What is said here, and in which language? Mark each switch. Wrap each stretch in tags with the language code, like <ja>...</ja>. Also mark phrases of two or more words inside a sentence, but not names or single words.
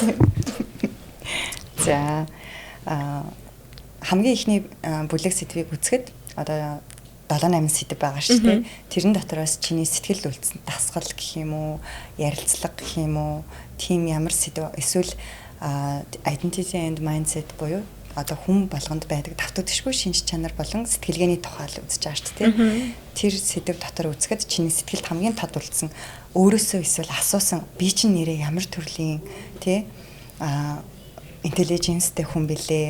<mn>За хамгийн ихний бүлэг сэдвийг үзэхэд одоо 7-8 сэдв байгаа шүү дээ. Тэрэн дотроос чиний сэтгэл үйлдэлсэн дасгал гэх юм уу, ярилцлага гэх юм уу, тийм ямар сэдв эсвэл</mn> <en>identity and mindset</en> <mn>буюу одоо хүн болгонд байдаг давтагдшгүй шинж чанар болон сэтгэлгээний тухай л үзэж байгаа шүү дээ. Тэр сэдв дотор үзэхэд чиний сэтгэлд хамгийн тод үлдсэн өөрөөсөө эсвэл асуусан би чинь нэрээ ямар төрлийн тий intelligence-тэй хүн бэлээ.</mn>